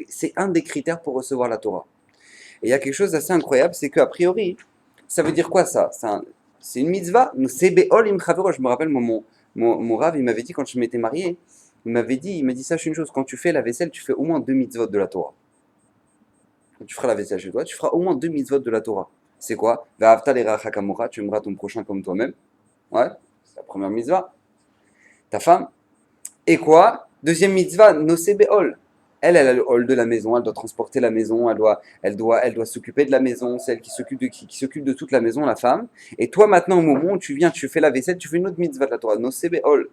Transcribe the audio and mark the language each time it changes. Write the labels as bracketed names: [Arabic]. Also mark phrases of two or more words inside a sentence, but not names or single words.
[French] C'est un des critères pour recevoir la Torah. Et il y a quelque chose d'assez incroyable, c'est qu'a priori, ça veut dire quoi ça? C'est une mitzvah. [Hebrew] נושא בעול עם חברו. [French] Je me rappelle, mon Rav, il m'avait dit quand je m'étais marié, il m'a dit, sache une chose, quand tu fais la vaisselle, tu fais au moins 2 mitzvot de la Torah. Quand tu feras la vaisselle chez toi, tu feras au moins 2 mitzvot de la Torah. C'est quoi? [Hebrew] ואהבת לרעך כמוך, [French] tu aimeras ton prochain comme toi-même. Ouais, c'est la première mitzvah. Ta femme. Et quoi? Deuxième mitzvah, [Hebrew] נושא בעול. [French] Elle a le hall de la maison, elle doit transporter la maison, elle doit s'occuper de la maison, c'est elle qui s'occupe de toute la maison, la femme. Et toi, maintenant, au moment où tu viens, tu fais la vaisselle, tu fais une autre mitzvah de la Torah, [Hebrew] נושא בעול.